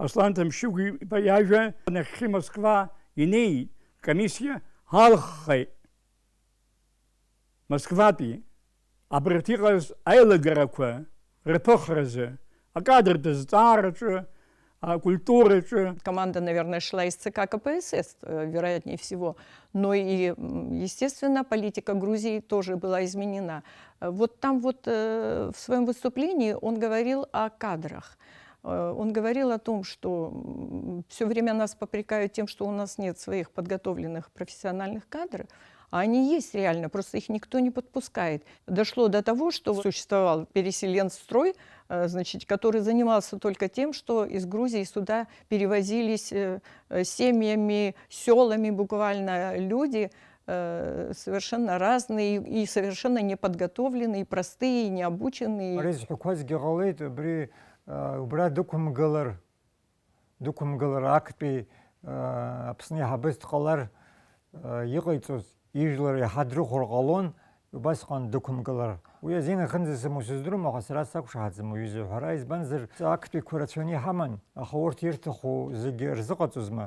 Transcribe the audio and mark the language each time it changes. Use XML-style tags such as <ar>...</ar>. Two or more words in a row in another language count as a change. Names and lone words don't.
<ab>Аслан Тамшьыгәи иажәа нахьхьи Москва инеит комиссиа ҳалххеит Москватәи абарҭ иҟаз аилагарақәа рԥыхразы акадртә зҵаараҿы культураҿы.</ab> <ru>Команда, наверное, шла из ЦК КПСС, вероятнее всего. Но и, естественно, политика Грузии тоже была изменена. Вот там вот в своем выступлении он говорил о кадрах. Он говорил о том, что все время нас попрекают тем, что у нас нет своих подготовленных профессиональных кадров. А они есть реально, просто их никто не подпускает. Дошло до того, что существовал переселенстрой, значит, который занимался только тем, что из Грузии сюда перевозились семьями, селами буквально люди, совершенно разные и совершенно неподготовленные, простые, необученные.</ru> <ab>Ижлар иҳадрыхәыр ҟалон, убасҟан дықәымгылар. Уи азин ахьынӡасымоу сыздырам, аха сара сақәшаҳаҭӡам уҩыза ҳәара, избанзар актәиқәа рацәаны иҳаман, аха урҭ ирҭаху зегьы рзыҟаҵозма.</ab>